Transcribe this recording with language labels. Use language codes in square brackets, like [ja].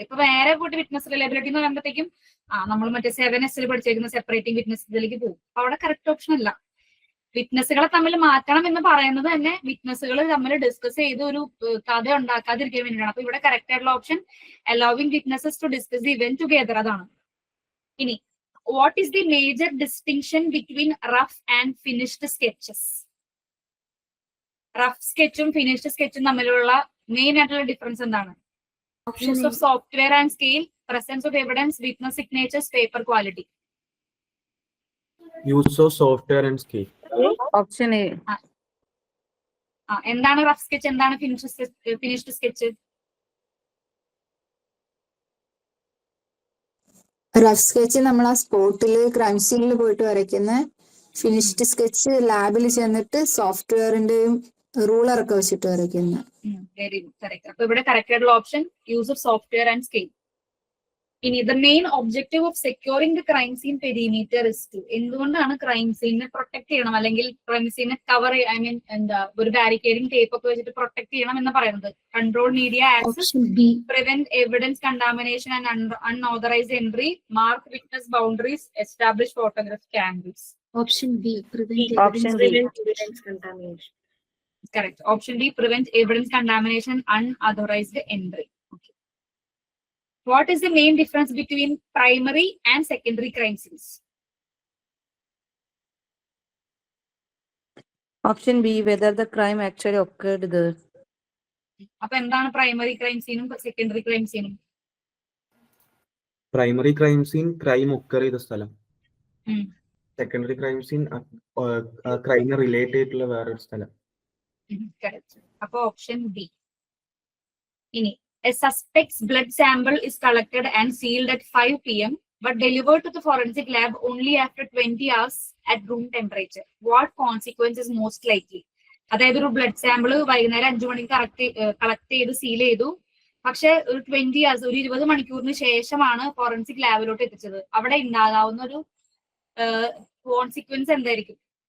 [ml] ഇപ്പൊ വേറെ പോയിട്ട് വിറ്റ്നസ് റിലയബിലിറ്റി എന്ന് പറയുമ്പോഴത്തേക്കും നമ്മൾ മറ്റേ 7S പഠിച്ചേക്കുന്ന സെപ്പറേറ്റിംഗ് വിറ്റ്നസ് ഇതിലേക്ക് പോകും. അവിടെ കറക്റ്റ് ഓപ്ഷൻ അല്ല. വിറ്റ്നസുകളെ തമ്മിൽ മാറ്റണം എന്ന് പറയുന്നത് തന്നെ വിറ്റ്നസുകൾ തമ്മിൽ ഡിസ്കസ് ചെയ്ത് ഒരു കഥ ഉണ്ടാക്കാതിരിക്കാൻ വേണ്ടിയിട്ടാണ്. അപ്പൊ ഇവിടെ കറക്റ്റ് ആയിട്ടുള്ള option [en] allowing witnesses to discuss the event together [ml] അതാണ്. [en] ഇനി what is the major distinction between rough and finished sketches? [ml] Rough സ്കെച്ചും finished സ്കെച്ചും തമ്മിലുള്ള മെയിൻ ആയിട്ടുള്ള ഡിഫറൻസ് എന്താണ്? [en] Use of software and scale, presence of evidence, witness signatures, paper quality. use of software and scale. Option A. [ml] എന്താണ് rough sketch, എന്താണ് finished sketch? Rough sketch നമ്മൾ ആ സ്പോട്ടില് crime സീനിൽ പോയിട്ട് വരയ്ക്കുന്ന, ഫിനിഷ്ഡ് സ്കെച്ച് ലാബിൽ ചെന്നിട്ട് സോഫ്റ്റ്വെയറിന്റെയും റൂളറൊക്കെ വെച്ചിട്ട് വരയ്ക്കുന്ന. [en] Very good, correct. [ml] അപ്പൊ ഇവിടെ കറക്റ്റ് ആയിട്ടുള്ള option [en] Use of software and scale. ഇനി the main objective of securing the crime scene perimeter is to. [ml] എന്തുകൊണ്ടാണ് ക്രൈം സീനിനെ പ്രൊട്ടക്ട് ചെയ്യണം അല്ലെങ്കിൽ ക്രൈം സീനെ കവർ എന്താ ഒരു ബാരിക്കേഡിംഗ് ടേപ്പ് ഒക്കെ വെച്ചിട്ട് പ്രൊട്ടക്ട് ചെയ്യണം എന്ന് പറയുന്നത്? [en] Control media access, prevent evidence contamination and unauthorised entry, mark witness boundaries, establish photographic angles. Option B Option B. evidence contamination. Correct. Option D, prevent evidence contamination, unauthorized entry. Okay. What is the main difference between primary and secondary crime scenes? Option B, whether the crime actually occurred there. [ml] അപ്പൊ എന്താണ് primary crime സീനും secondary crime സീനും? Primary crime scene crime occur ചെയ്ത സ്ഥലം. Secondary crime scene ക്രൈമിനെ relate ചെയ്തിട്ടുള്ള വേറൊരു സ്ഥലം. അപ്പൊ ഓപ്ഷൻ ബി. [en] ഇനി a suspect's blood sample is collected and sealed at 5 p.m. but delivered to the forensic lab only after 20 hours at room temperature. What consequence is most likely? [ml] അതായത് ഒരു blood sample വൈകുന്നേരം 5 മണിക്ക് collect ചെയ്ത് seal ചെയ്തു, പക്ഷെ ഒരു 20 hours, ഒരു 20 മണിക്കൂറിന് ശേഷമാണ് ഫോറൻസിക് ലാബിലോട്ട് എത്തിച്ചത്. അവിടെ ഉണ്ടാകാവുന്ന ഒരു കോൺസിക്വൻസ് എന്തായിരിക്കും?